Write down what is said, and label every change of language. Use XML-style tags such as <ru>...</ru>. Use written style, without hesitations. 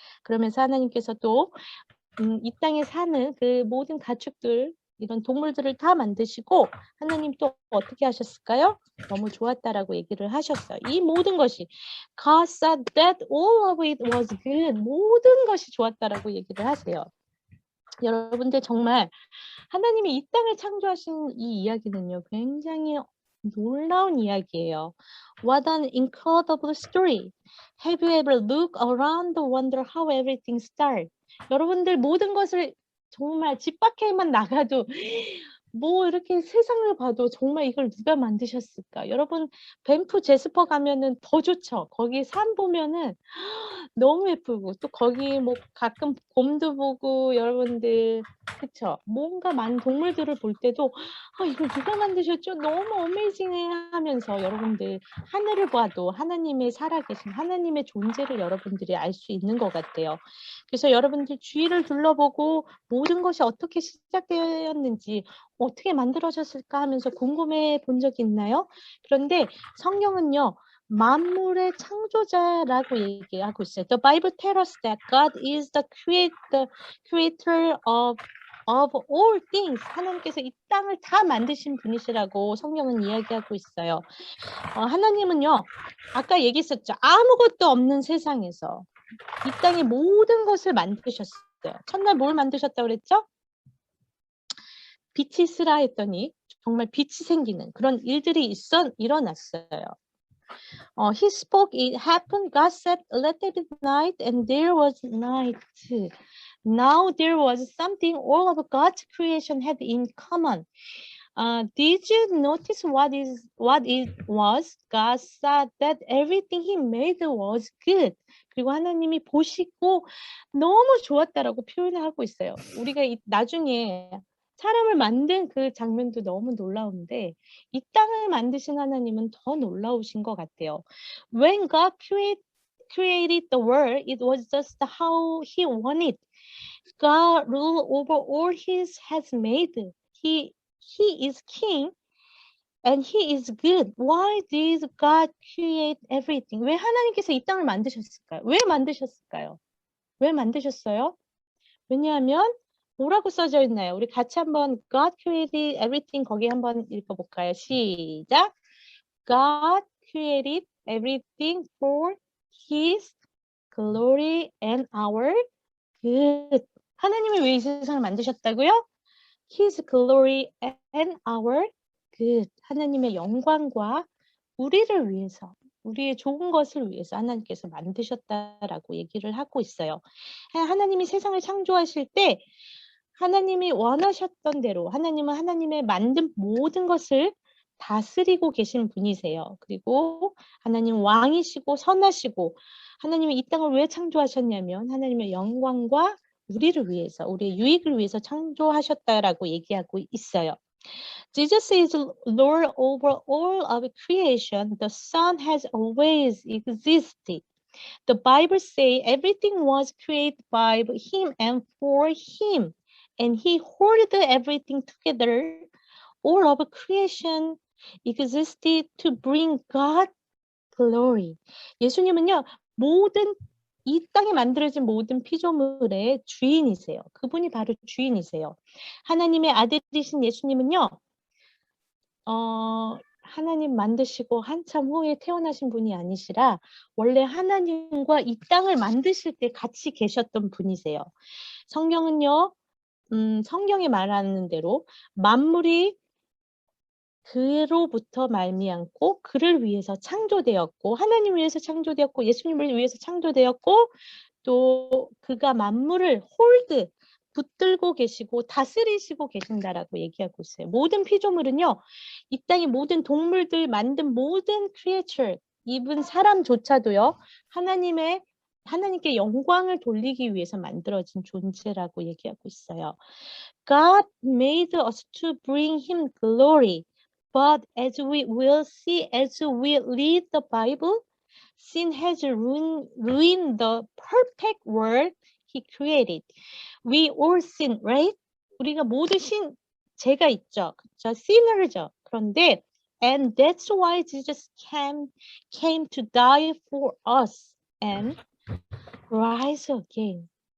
<ko>그러면서 하나님께서 또 이 땅에 사는 그 모든 가축들 이런 동물들을 다 만드시고 하나님 또 어떻게 하셨을까요? 너무 좋았다라고 얘기를 하셨어요. 이 모든 것이</ko> <en>God said that all of it was good.</en> <ko>모든 것이 좋았다라고 얘기를 하세요. 여러분들 정말 하나님이 이 땅을 창조하신 이 이야기는요. 굉장히 놀라운 이야기예요.</ko> <en>What an incredible story. Have you ever looked around and wonder how everything started?</en> <ko>여러분들 모든 것을 정말 집 밖에만 나가도 뭐 이렇게 세상을 봐도 정말 이걸 누가 만드셨을까? 여러분 밴프 제스퍼 가면은 더 좋죠. 거기 산 보면은 너무 예쁘고 또 거기 뭐 가끔 곰도 보고 여러분들 그쵸? 뭔가 많은 동물들을 볼 때도 이걸 누가 만드셨죠? 너무 어메이징해 하면서 여러분들 하늘을 봐도 하나님의 살아계신 하나님의 존재를 여러분들이 알 수 있는 것 같아요. 그래서 여러분들 주위를 둘러보고 모든 것이 어떻게 시작되었는지 어떻게 만들어졌을까 하면서 궁금해 본 적이 있나요? 그런데 성경은요. 만물의 창조자라고 얘기하고 있어요.</ko> <en>The Bible tells us that God is the creator of all things.</en> <ko>하나님께서 이 땅을 다 만드신 분이시라고 성경은 이야기하고 있어요. 하나님은요. 아까 얘기했었죠. 아무것도 없는 세상에서 이 땅의 모든 것을 만드셨어요. 첫날 뭘 만드셨다고 그랬죠? 빛이 있으라 했더니 정말 빛이 생기는 그런 일들이 일어났어요.</ko> <en>He spoke, it happened, God said, let there be night, and there was night. Now there was something all of God's creation had in common. Did you notice what it was? God said that everything He made was good.</en> <ko>그리고 하나님이 보시고 너무 좋았다라고 표현을 하고 있어요. 우리가 나중에 사람을 만든 그 장면도 너무 놀라운데 이 땅을 만드신 하나님은 더 놀라우신 것 같아요.</ko> <en>When God created the world, it was just how He wanted. God ruled over all He has made. He is king and He is good. Why did God create everything?</en> <ko>왜 하나님께서 이 땅을 만드셨을까요? 왜 만드셨을까요? 왜 만드셨어요? 왜냐하면 뭐라고 써져 있나요? 우리 같이 한번</ko> <en>God created everything</en> <ko>거기 한번 읽어볼까요? 시작.</ko> <en>God created everything for His glory and our good.</en> <ko>하나님이 왜 이 세상을 만드셨다고요?</ko> <en>His glory and our good.</en> <ko>하나님의 영광과 우리를 위해서, 우리의 좋은 것을 위해서 하나님께서 만드셨다라고 얘기를 하고 있어요. 하나님이 세상을 창조하실 때 하나님이 원하셨던 대로 하나님은 하나님의 만든 모든 것을 다스리고 계신 분이세요. 그리고 하나님 왕이시고 선하시고 하나님이 이 땅을 왜 창조하셨냐면 하나님의 영광과 우리를 위해서, 우리의 유익을 위해서 창조하셨다라고 얘기하고 있어요.</ko> <en>Jesus is Lord over all of creation. The Son has always existed. The Bible says everything was created by Him and for Him, and He holded everything together. All of creation existed to bring God glory.</en> <ko>예수님은요, 이 땅에 만들어진 모든 피조물의 주인이세요. 그분이 바로 주인이세요. 하나님의 아들이신 예수님은요, 하나님 만드시고 한참 후에 태어나신 분이 아니시라 원래 하나님과 이 땅을 만드실 때 같이 계셨던 분이세요. 성경은요, 성경에 말하는 대로 만물이 그로부터 말미암고 그를 위해서 창조되었고 하나님 위해서 창조되었고 예수님을 위해서 창조되었고 또 그가 만물을 붙들고 계시고 다스리시고 계신다라고 얘기하고 있어요. 모든 피조물은요. 이 땅의 모든 동물들 만든 모든</ko> <en>creature, even</en> <ko>사람조차도요. 하나님께 영광을 돌리기 위해서 만들어진 존재라고 얘기하고 있어요.</ko> <en>God made us to bring Him glory. But as we will see as we read the Bible, sin has ruined the perfect world he created. We all sin, right?</en> <ko>우리가 모두 죄가 있죠. 그렇죠? sinner죠. 그런데</ko> <en>and that's why Jesus came to die for us and rise again.</en>